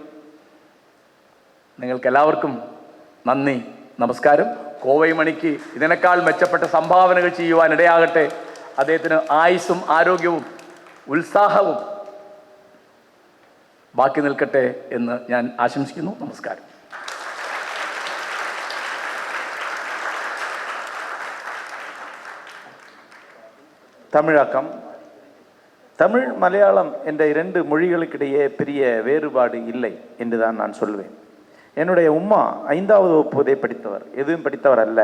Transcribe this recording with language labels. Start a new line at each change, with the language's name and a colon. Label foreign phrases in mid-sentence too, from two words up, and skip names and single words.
Malayalam: നിങ്ങൾക്കെല്ലാവർക്കും നന്ദി, നമസ്കാരം. കോവൈ മണിക്ക് ഇതിനേക്കാൾ മെച്ചപ്പെട്ട സംഭാവനകൾ ചെയ്യുവാൻ ഇടയാകട്ടെ. അദ്ദേഹത്തിന് ആയുസ്സും ആരോഗ്യവും ഉത്സാഹവും ബാക്കി നിൽക്കട്ടെ എന്ന് ഞാൻ ആശംസിക്കുന്നു. നമസ്കാരം.
Tamil: தமிழாக்கம். தமிழ் மலையாளம் என்ற 2 மொழிகளுக்கிடையே பெரிய வேறுபாடு இல்லை என்றுதான் நான் சொல்வேன். என்னுடைய உம்மா 5வது வகுப்பு படித்தவர், எதுவும் படித்தவர் அல்ல.